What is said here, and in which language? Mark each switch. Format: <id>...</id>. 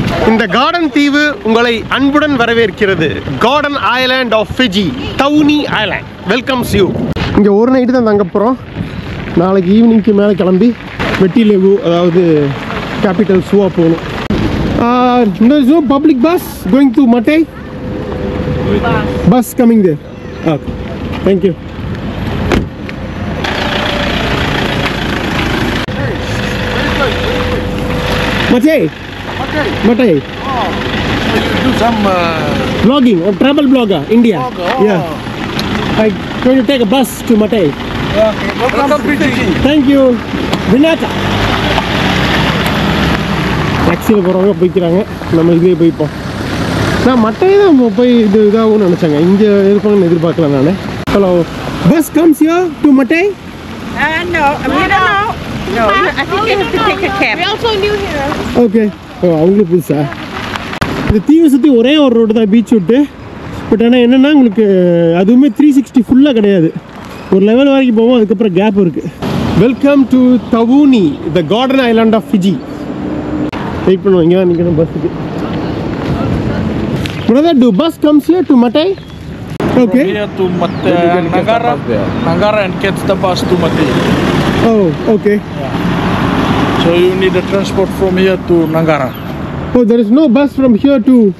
<ta>இந்த கார்டன் தீவு உங்களை அன்புடன் வரவேற்கிறது.</ta> <en>Garden island of Fiji, Taveuni island welcomes you.</en> <ta>இங்கே ஒரு நைட்டு தான் தங்க போகிறோம். நாளைக்கு ஈவினிங்க்கு மேலே கிளம்பி வெட்டிலேவு, அதாவது கேபிட்டல் சுவா போகணும்.</ta> <en>No public bus going to Matai? Bus coming there. Okay. Thank you. Matai. Matai. Oh, you do some Vlogging, a travel blogger, India. Blogger, Yeah. I'm going to take a bus to Matai. welcome to Fiji. Thank you. Vinaka.</en> <ta>டாக்ஸியில் போகிறவங்க போய்க்கிறாங்க, நம்ம இதுலேயே போய்ப்போம். நான் மட்டையை தான் போய் இது இதாகும்னு நினச்சேங்க, இங்கே இருப்பாங்கன்னு எதிர்பார்க்கல நான்.</ta> <en>Hello, bus comes here to Matei? No, we don't know. No, I think you have to take a cab. We're also new here.</en> <ta>Okay. ஓ, அவங்களுக்கு புதுசா? இந்த தீவை சுற்றி ஒரே ஒரு ரோடு தான், பீச் விட்டு. பட் ஆனால் என்னென்னா உங்களுக்கு அதுவுமே 360 ஃபுல்லாக கிடையாது. ஒரு லெவல் வரைக்கும் போவோம், அதுக்கப்புறம் கேப் இருக்குது.</ta> <en>Welcome to Taveuni, the garden island of Fiji.</en> <ta>Wait பண்ணுவோம், இங்கே தான் நிற்கணும் பஸ்ஸுக்கு.</ta> <en>Brother, do bus comes here to Matai? Okay. From here to Nangara. Nangara and catch the bus to Mati. Oh, okay. So you need a transport from here to Nangara. Oh, there is no bus from here to</en>